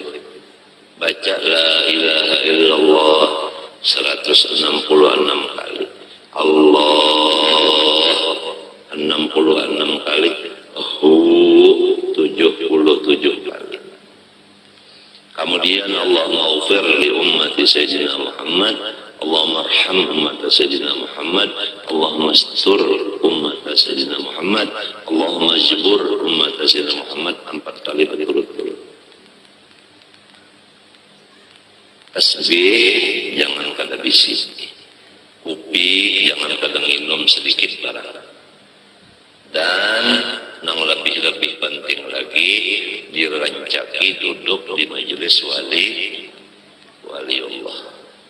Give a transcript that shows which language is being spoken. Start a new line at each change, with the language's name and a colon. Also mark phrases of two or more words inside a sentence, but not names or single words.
Banjar: Baca
Arabic: لا إله إلا الله
Banjar: 166 kali. Allah 66 kali. 77 kali.
Arabic: Kemudian اللهم اغفر لأمة سيدنا محمد. اللهم ارحم أمة سيدنا محمد. اللهم استر أمة سيدنا محمد. اللهم اجبر أمة سيدنا محمد 4
Banjar: kali berturut-turut. Tasbih jangan kada bisi. Kopi jangan kada minum sedikit barang. Dan yang lebih penting lagi dirancaki duduk di majelis
Arabic: ولي الله.